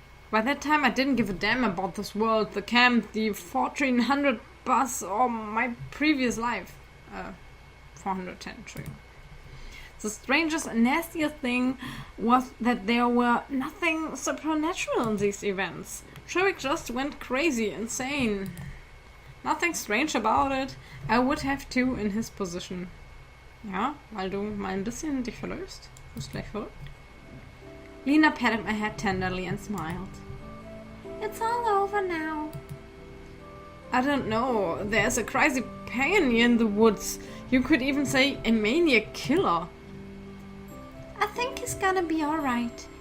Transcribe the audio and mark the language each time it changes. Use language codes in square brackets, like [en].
[en] By that time I didn't give a damn about this world, the camp, the 1400 bus, or my previous life. 410, true. The strangest and nastiest thing was that there were nothing supernatural in these events. Shurik just went crazy, insane. Nothing strange about it. I would have too in his position. [de] Ja, weil du mal ein bisschen dich verläufst. Du bist gleich verrückt. [en] Lena patted my head tenderly and smiled. It's all over now. I don't know. There's a crazy pioneer in the woods. You could even say a maniac killer. I think he's gonna be alright.